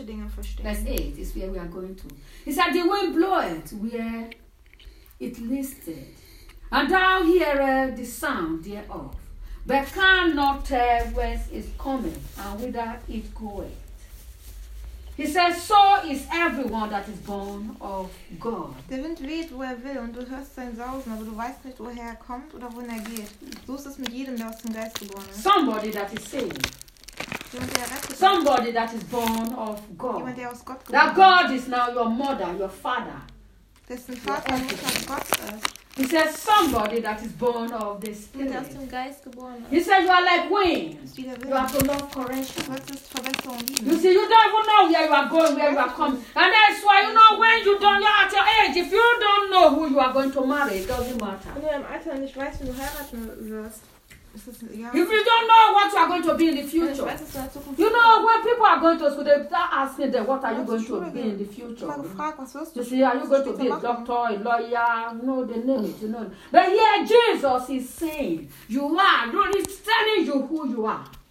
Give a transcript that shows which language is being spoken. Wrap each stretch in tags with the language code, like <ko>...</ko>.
<en>Verse 8 is where we are going to. He said, the wind bloweth where it listed, and thou hearest the sound thereof, but cannot tell whence it cometh and whither it goeth. He says, so is everyone that is born of God.</en> <de>Der Wind weht, wo will, und du hörst sein Sausen, aber du weißt nicht, woher kommt oder wohin geht. So ist es mit jedem, der aus dem Geist geboren ist.</de> <en>Somebody that is saved. Somebody that is born of God.</en> <de>Jemand, der aus Gott geboren.</de> <en>That God is now your mother, your father.</en> <de>Dessen Vater nicht aus Gott ist.</de> <en>He says somebody that is born of the Spirit.</en> <de>Aus dem Geist geboren.</de> <en>He says you are like wings. You have to love correction.</en> <de>Was ist Verbesserung lieben?</de> <en>You see, you don't even know where you are going, where you are coming. And that's why you know when you don't, you're at your age. If you don't know who you are going to marry, it doesn't matter.</en> <de>Wenn du im Alter nicht weißt, wen du heiraten wirst.</de> <en>If you don't know what you are going to be in the future, you know when people are going to school, they start asking them, what are you going to be in the future? You see, are you going to be a doctor, a lawyer? You know the name, you know. But here Jesus is saying, you are, you know, he's telling you who you are.</en>